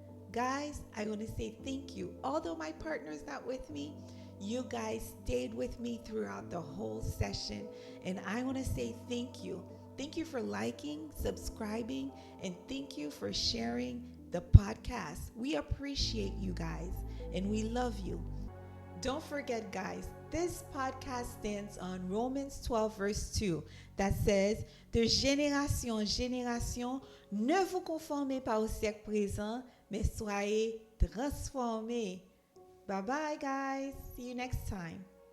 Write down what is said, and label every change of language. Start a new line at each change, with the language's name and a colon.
English: Guys, I want to say thank you. Although my partner's not with me, you guys stayed with me throughout the whole session. And I want to say thank you. Thank you for liking, subscribing, and thank you for sharing the podcast. We appreciate you guys, and we love you. Don't forget, guys, this podcast stands on Romans 12, verse 2, that says,
French: de génération en génération, ne vous conformez pas au siècle présent, mais soyez transformés.
English: Bye-bye, guys. See you next time.